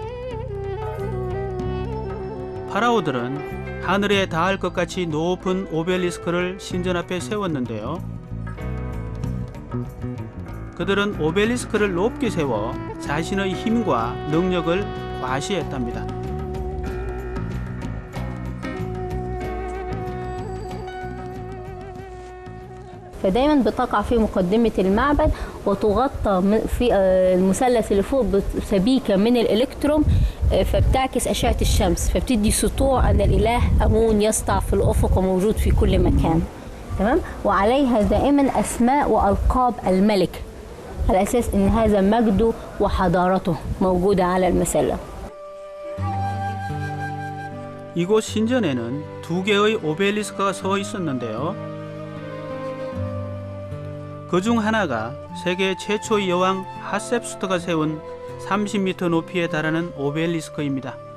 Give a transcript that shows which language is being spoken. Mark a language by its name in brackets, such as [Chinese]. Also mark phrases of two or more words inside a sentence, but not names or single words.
[Korean] 파라오들은 하늘에 닿을 것 같이 높은 오벨리스크를 신전 앞에 세웠는데요. 그들은 오벨리스크를 높게 세워 자신의 힘과 능력을 과시했답니다. [Arabic] فدايما بتقع في مقدمة المعبد وتغطى في المثلث اللي فوق بسبيكة من الإلكتروم فبتعكس أشعة الشمس فبتدي سطوع أن الإله أمون يسطع في الأفق وموجود في كل مكان. تمام؟ وعليها دائما أسماء وألقاب الملك على أساس أن هذا مجده وحضارته موجودة على المسلة. [Korean] 이곳 신전에는 두 개의 오벨리스크가 서 있었는데요. 그중 하나가 세계 최초의 여왕 하셉수트가 세운 30m 높이에 달하는 오벨리스크입니다.